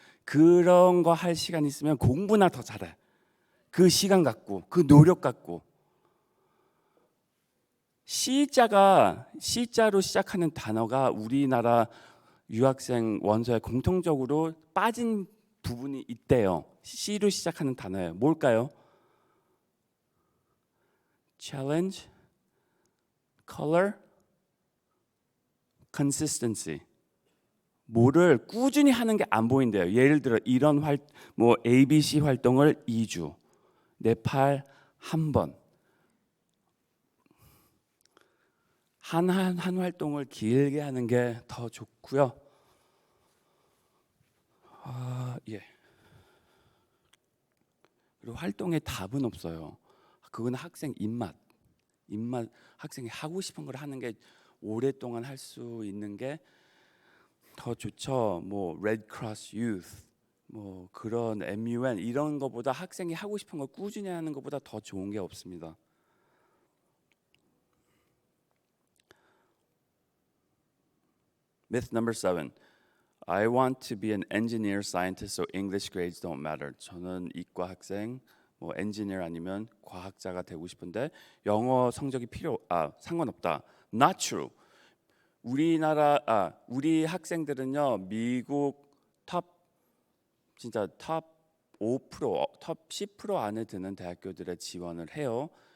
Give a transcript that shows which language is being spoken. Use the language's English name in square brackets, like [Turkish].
[Korean] 그런 거 할 시간 있으면 공부나 더 잘해. 그 시간 갖고, 그 노력 갖고. C자로 시작하는 단어가 우리나라 유학생 원서에 공통적으로 빠진 부분이 있대요. C로 시작하는 단어예요. 뭘까요? [English] Challenge, color, consistency. [Korean] 뭐를 꾸준히 하는 게 안 보인대요. 예를 들어 이런 ABC 활동을 2주, 네팔 한 번. 한 활동을 길게 하는 게 더 좋고요. 예. 그리고 활동에 답은 없어요. 그건 학생 입맛, 학생이 하고 싶은 걸 하는 게 오랫동안 할 수 있는 게 더 좋죠. 뭐 Red Cross Youth, 뭐 그런 MUN 이런 거보다 학생이 하고 싶은 걸 꾸준히 하는 것보다 더 좋은 게 없습니다. [English] Myth number 7. I want to be an engineer, scientist, so English grades don't matter. [Korean] 저는 이과 학생, 뭐 엔지니어 아니면 과학자가 되고 싶은데 영어 성적이 상관없다. [English] Not true. [Korean] 우리 학생들은요 미국 탑 5%, 탑 10% 안에 드는 대학교들에 지원을 해요.